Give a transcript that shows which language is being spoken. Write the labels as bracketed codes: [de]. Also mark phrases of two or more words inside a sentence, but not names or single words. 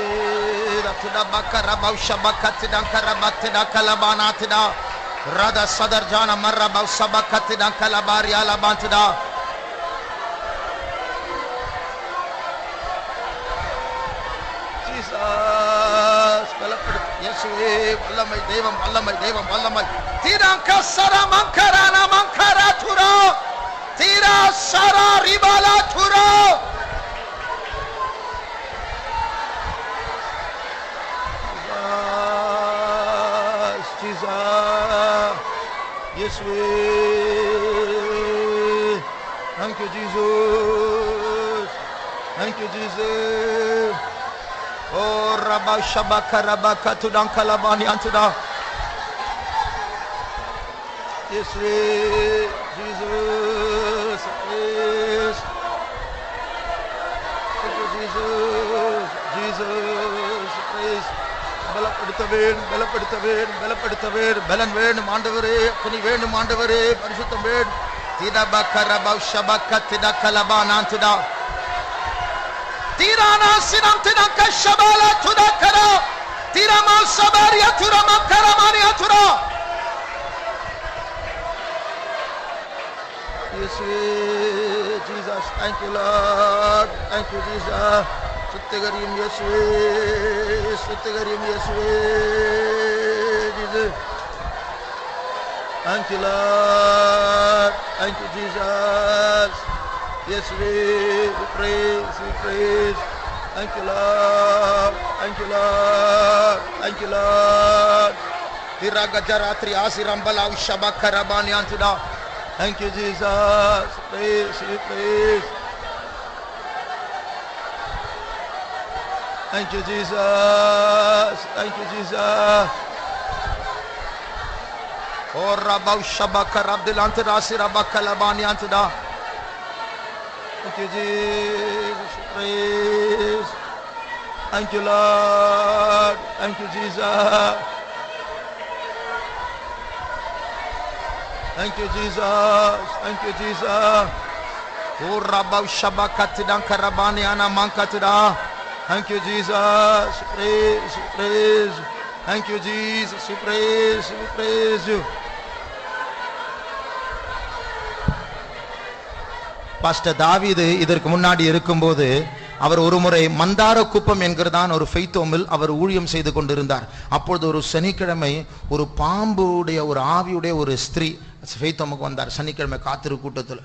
[en] Ratuda bakara bausha bakati dankara batida kalabanatida. Rada sadarjana marra bausa bakati dankala bari alabantida. Jesus, [ta] பலப்படுத்து இயேசுவே வல்லமை தெய்வம் வல்லமை தெய்வம் வல்லமை. திரங்க சரமங்கரன மங்கரா துரோ. Tira sara ribala turo. [en] Jesus, Yeshua. Thank you, Jesus. Thank you, Jesus. Oh rabba shabaka rabaka tudankalabani antuda. Yeshua, Jesus, yes. Thank you, Jesus, Jesus, praise. [ta] பலப்படுத்தவேன் பலப்படுத்தவேன் பலப்படுத்தவேன் பலன் வேணும் ஆண்டவரே, துணி வேணும் ஆண்டவரே, பரிசுத்தம் வேணும். Tidabaka shabaka tidakalabanaantida. Tirana sinam tidanka shabala tudakara. Tirama sabaria turama karamania tura. [en] Yes, Jesus, thank you, Lord, thank you, Jesus. Suttigarim Yeshua, Suttigarim Yeshua, Jesus. Thank you, Lord, thank you, Jesus. Yes, we praise, we praise. Thank you, Lord, thank you, Lord, thank you, Lord. Tiragajaratri asirambala ushabaka rabani antuda. Thank you, Jesus. Praise, we praise. Thank you, Jesus. Thank you, Jesus. Oh rabba ushabaka rabdilantira asirabaka labani antuda. Thank you, Jesus. Praise. Thank you, Lord. Thank you, Jesus. Thank you, Jesus. Thank you, Jesus. Oh rabba ushabaka tidankarabani ana mankatida. Thank you, Jesus. Praise, praise. Thank you, Jesus. We praise you. [ta] பாஸ்டர் தாவீது இதற்கு முன்னாடி இருக்கும்போது அவர் ஒருமுறை மந்தார குப்பம் என்கிறதான் ஒரு ஃபெய்த்தோமில் அவர் ஊழியம் செய்து கொண்டிருந்தார். அப்பொழுது ஒரு சனிக்கிழமை ஒரு பாம்புடைய ஒரு ஆவியுடைய ஒரு ஸ்திரீ ஃபெய்த்தோமுக்கு வந்தார் சனிக்கிழமை காத்திரு கூட்டத்தில்.